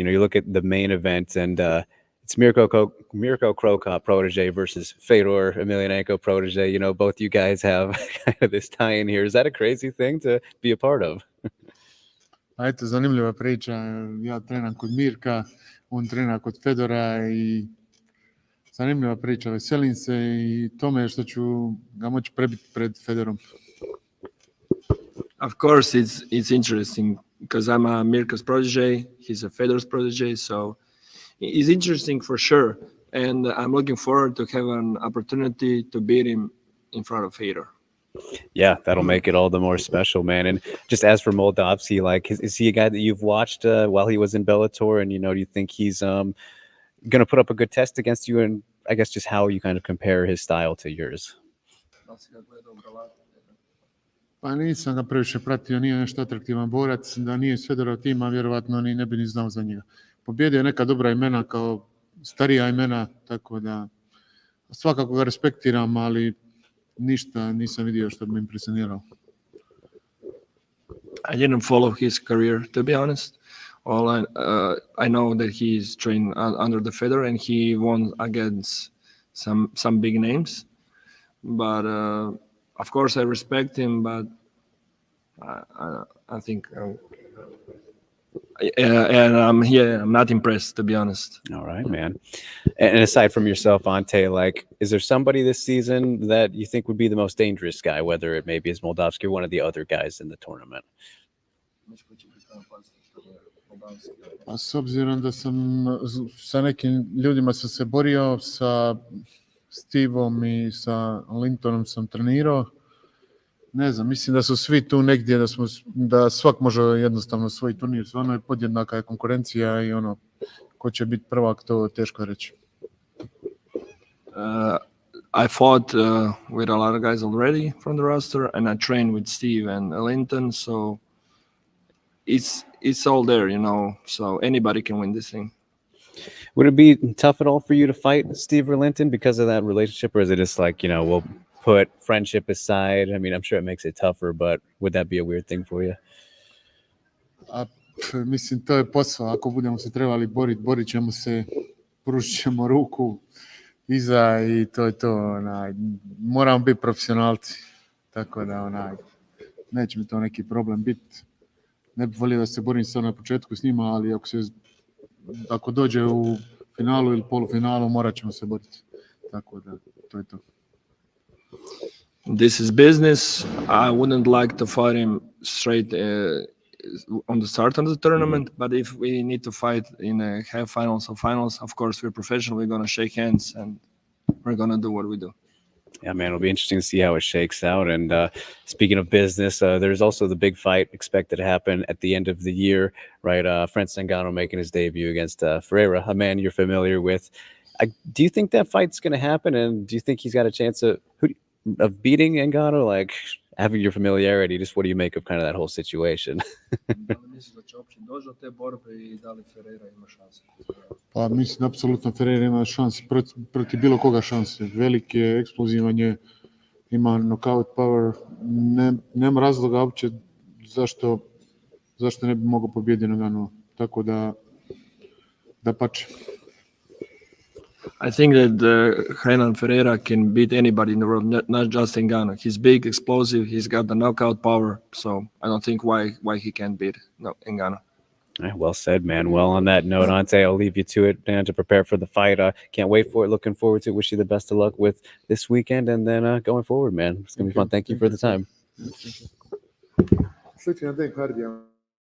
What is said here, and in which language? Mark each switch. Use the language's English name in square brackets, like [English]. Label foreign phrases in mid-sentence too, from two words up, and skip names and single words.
[English] You look at the main event, and it's Mirko Cro Cop protege versus Fedor Emelianenko protege. Both you guys have kind of this tie-in here. Is that a crazy thing to be a part of? [Croatian] A eto, zanimljiva priča. Ja trenam kod Mirka, on trena kod Fedora i zanimljiva priča. Veselim se i tome što ću ga moći prebiti pred Fedorom. [English] Of course, it's interesting because I'm a Mirko's protege. He's a Fedor's protege, so it's interesting for sure. And I'm looking forward to have an opportunity to beat him in front of Fedor. Yeah, that'll make it all the more special, man. And just as for Moldavsky, like, is he a guy that you've watched while he was in Bellator? And, do you think he's going to put up a good test against you? And I guess just how you kind of compare his style to yours. [Croatian] Pa nisam ga previše pratio, nije nešto atraktivan borac, da nije Fedorov tima, vjerovatno ne bi ni znao za njega. Pobjedio je neka dobra imena kao starija imena, tako da svakako ga respektiram, ali ništa nisam vidio što bi me impresioniralo. [English] I didn't follow his career, to be honest. I know that he's trained under the Fedor and he won against some big names, but of course I respect him, but I think and I'm not impressed, to be honest. All right, man. And aside from yourself, Ante, like, is there somebody this season that you think would be the most dangerous guy, whether it maybe is Moldavsky or one of the other guys in the tournament? [Croatian] Pa s obzirom da sam sa nekim ljudima sam se borio, sa Stevom i sa Lintonom sam trenirao. Ne znam, mislim da su svi tu negdje, da svak može jednostavno svoj turnir. Stvarno je podjednaka je konkurencija i ko će biti prvak, to teško reći. [English] I fought with a lot of guys already from the roster, and I trained with Steve and Linton, so it's all there, so anybody can win this thing. Would it be tough at all for you to fight Steve or Linton because of that relationship, or is it just like, we'll put friendship aside? I mean, I'm sure it makes it tougher, but would that be a weird thing for you? [Croatian] Mislim, to je posao. Ako budemo se trebali borit ćemo se, pružit ćemo ruku iza i to je to. Moramo biti profesionalci. Tako da neće mi to neki problem biti. Ne bih volio da se borim sad na početku s njima, ali ako dođe u finalu ili polufinalu, morat ćemo se boriti. Tako da, to je to. [English] This is business. I wouldn't like to fight him straight on the start of the tournament, but if we need to fight in a half finals or finals, of course we're professional. We're going to shake hands and we're going to do what we do. Yeah, man, it'll be interesting to see how it shakes out. And speaking of business, there's also the big fight expected to happen at the end of the year, right? Francis Ngannou making his debut against Ferreira, a man you're familiar with. Do you think that fight's going to happen? And do you think he's got a chance of beating Ngannou? Like, having your familiarity, just what do you make of kind of that whole situation? [Croatian] Pa mislim, apsolutno Ferreira ima šanse, protiv bilo koga šanse. Velik je, eksplozivan je, ima [English] knockout power. [Croatian] Nema razloga uopće zašto ne bi mogao pobijediti Ngannou. Tako da pače. [English] I think that Renan Ferreira can beat anybody in the world, not just Ngannou. He's big, explosive. He's got the knockout power. So I don't think why he can't beat Ngannou. Well said, man. Well, on that note, Ante, I'll leave you to it, man, to prepare for the fight. Can't wait for it. Looking forward to it. Wish you the best of luck with this weekend and then going forward, man. It's going to be fun. Thank you for the time. [Croatian] Sličan dan, Hardija.